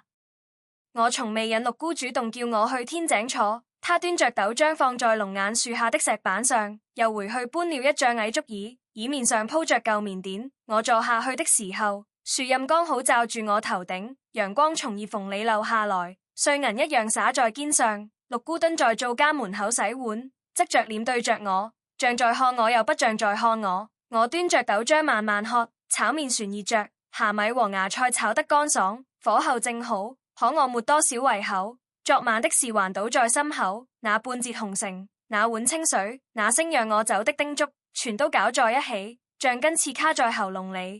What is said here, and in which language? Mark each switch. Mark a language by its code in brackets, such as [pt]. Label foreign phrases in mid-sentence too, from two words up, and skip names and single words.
[zh] 我從未引六姑主動叫我去天井坐，她端着豆漿放在龍眼樹下的石板上，又回去搬了一張矮竹椅，椅面上鋪着舊棉墊。我坐下去的時候，樹蔭剛好罩住我頭頂，陽光從葉縫裡漏下來，碎銀一樣灑在肩上。六姑蹲在灶間門口洗碗，側着臉對着我，像在看我又不像在看我。我端着豆漿慢慢喝，炒麵旋熱着，蝦米和芽菜炒得乾爽，火候正好，可我沒多少胃口。昨晚的事還倒在心口，那半截紅繩，那碗清水，那聲讓我走的叮囑，全都攪在一起，像根刺卡在喉嚨裡。